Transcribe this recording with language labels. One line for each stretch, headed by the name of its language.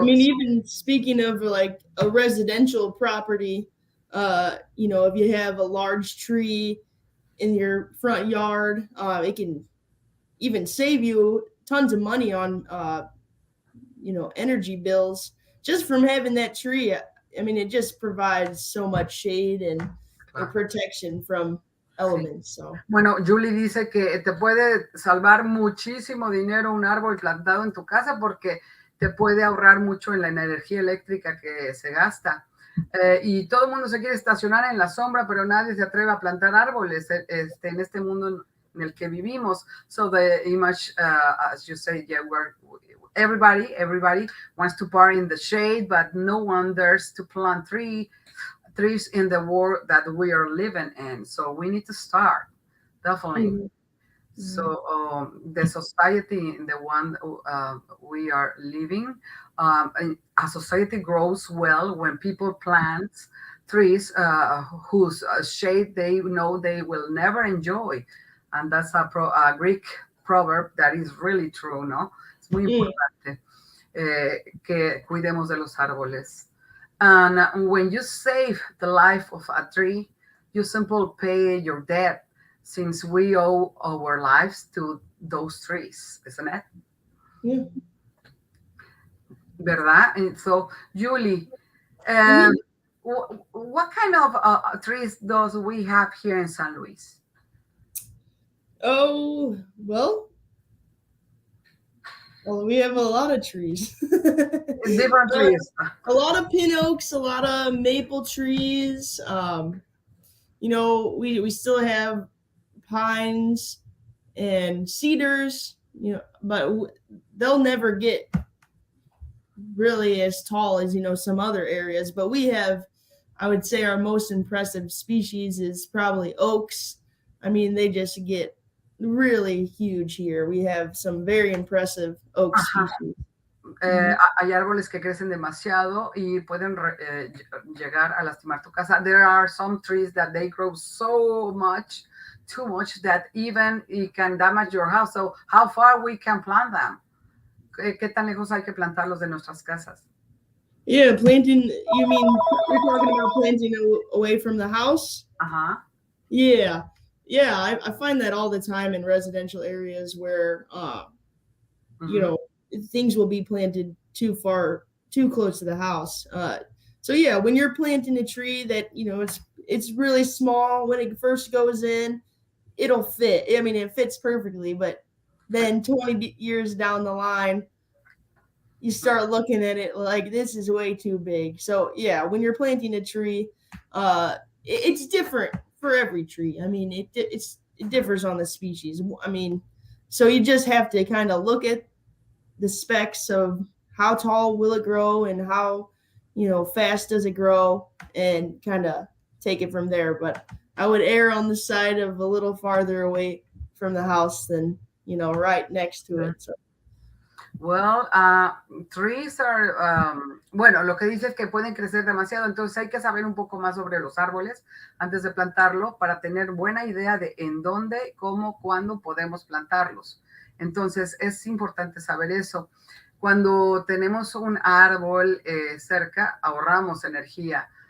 English: I mean, even speaking of like a residential property, you know, if you have a large tree in your front yard, it can even save you tons of money on, you know, energy bills just from having that tree. I mean, it just provides so much shade and protection from elements. So.
Spanish: Bueno, Julie dice que te puede salvar muchísimo dinero un árbol plantado en tu casa porque te puede ahorrar mucho en la energía eléctrica que se gasta. Y todo el mundo se quiere estacionar en la sombra, pero nadie se atreve a plantar árboles en este mundo en el que vivimos.
English: So the image, as you say, yeah, everybody wants to park in the shade, but no one dares to plant trees in the world that we are living in. So we need to start, definitely. Mm-hmm. So the society in the one we are living, a society grows well when people plant trees whose shade they know they will never enjoy. And that's a Greek proverb that is really true, ¿no?
Spanish: Es muy importante que cuidemos de los árboles.
English: And when you save the life of a tree, you simply pay your debt, since we owe our lives to those trees, isn't it? Yeah.
Spanish: ¿Verdad?
English: And so, Julie, what kind of trees does we have here in San Luis? Oh, well, we have a lot of trees. Different trees. A lot of pin oaks, a lot of maple trees. You know, we still have pines and cedars, you know, but they'll never get really as tall as, you know, some other areas. But we have, I would say, our most impressive species is probably oaks. I mean, they just get really huge here. We have some very impressive oak species.
Spanish: Hay árboles que crecen demasiado y pueden llegar a lastimar tu casa.
English: There are some trees that they grow so much, too much, that even it can damage your house. So how far we can plant them?
Spanish: ¿Qué tan lejos hay que plantarlos de nuestras casas?
English: Yeah, planting, you mean you're talking about planting away from the house? Uh-huh. Yeah. Yeah, I find that all the time in residential areas where, you know, things will be planted too close to the house. So yeah, when you're planting a tree that, you know, it's really small when it first goes in. It'll fit. I mean, it fits perfectly, but then 20 years down the line, you start looking at it like this is way too big. So yeah, when you're planting a tree, it's different for every tree. I mean, it differs on the species. I mean, so you just have to kind of look at the specs of how tall will it grow and how fast does it grow, and kind of take it from there. But I would err on the side of a little farther away from the house than right next to it. So. Well, trees are,
Spanish: bueno, lo que dice es que pueden crecer demasiado, entonces hay que saber un poco más sobre los árboles antes de plantarlo para tener buena idea de en dónde, cómo, cuándo podemos plantarlos. Entonces es importante saber eso. Cuando tenemos un árbol cerca, ahorramos energía.